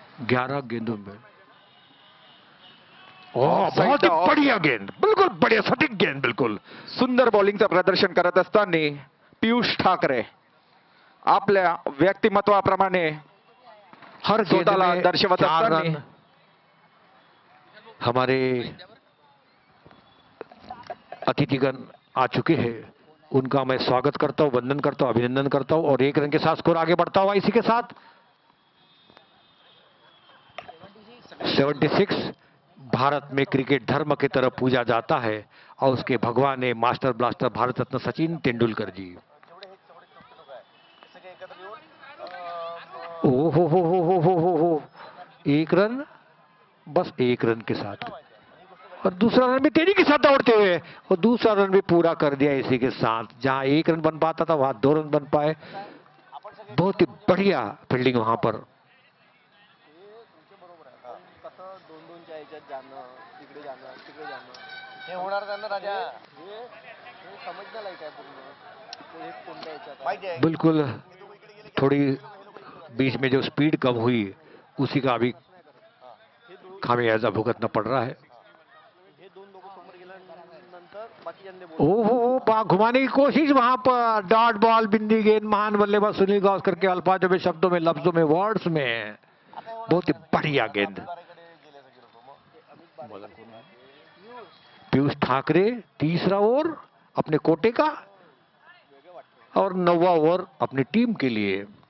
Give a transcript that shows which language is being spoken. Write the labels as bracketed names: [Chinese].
[Hindi] ग्यारह गेंदों में बहुत ही बढ़िया गेंद, बिल्कुल बढ़िया सटीक गेंद, बिल्कुल [Marathi] सुंदर बॉलिंगचं प्रदर्शन करत असताना पियुष ठाकरे आपल्या व्यक्तिमत्वाप्रमाणे [Hindi] हर [Marathi] स्वतःला दर्शवत असताना [Hindi] हमारे अतिथिगण आ चुके हैं, उनका मैं स्वागत करता हूं, वंदन करता हूं, अभिनंदन करता हूं और 1 रन के साथ स्कोर आगे बढ़ता हुआ इसी के साथ 76। भारत में क्रिकेट धर्म की तरह पूजा जाता है और उसके भगवान है मास्टर ब्लास्टर भारत रत्न सचिन तेंदुलकर जी। ओ हो 1 रन बस 1 रन के साथ, और दूसरा रन भी तेजी के साथ दौड़ते हुए, और दूसरा रन भी पूरा कर दिया इसी के साथ। जहां 1 रन बन पाता था वहां 2 रन बन पाए। बहुत ही बढ़िया फील्डिंग वहां पर। [Marathi] कसं 2-2च्या ह्याच्यात जाणं, तिकडे जाणं, तिकडे जाणं हे होणार का ना राजा? हे समजण्याला काय पूर्ण हे कोणत्या ह्याच्यात [Hindi] बिल्कुल, थोड़ी बीच में जो स्पीड कम हुई उसी का अभी खामियाजा भुगतना पड़ रहा है। [Marathi] हे 2 लोक समोर गेल्यानंतर बाकीच्यांनी [Hindi] ओहो, घुमाने की कोशिश वहां पर, डॉट बॉल, बिंदी गेंद, महान बल्लेबाज सुनील गावस्कर के अल्फाजों में, शब्दों में, लफ्जों में, वर्ड्स में। बहुत ही बढ़िया गेंद। पीयूष ठाकरे तीसरा ओवर अपने कोटे का और 9वां ओवर अपनी टीम के लिए।